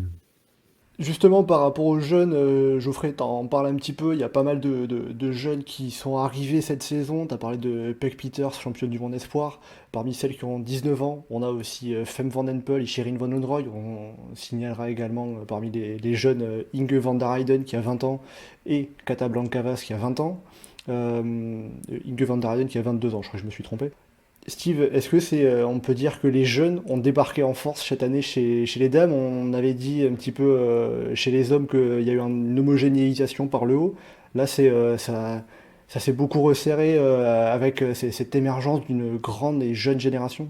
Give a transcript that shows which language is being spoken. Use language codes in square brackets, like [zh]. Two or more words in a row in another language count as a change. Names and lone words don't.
[fr] Justement, par rapport aux jeunes, Geoffrey, t'en parles un petit peu, il y a pas mal de jeunes qui sont arrivés cette saison. T'as parlé de Puck Peters, championne du monde espoir. Parmi celles qui ont 19 ans, on a aussi Fem van Empel et Sherin van Oudroy. On signalera également parmi les jeunes Inge van der Heyden qui a 20 ans et Kata Blancavas qui a 20 ans. Inge van der Heyden qui a 22 ans, je crois que je me suis trompé. Steve, est-ce que on peut dire que les jeunes ont débarqué en force cette année chez les dames? On avait dit un petit peu chez les hommes qu'il y a eu une homogénéisation par le haut. Là, ça s'est beaucoup resserré avec cette émergence d'une grande et jeune génération.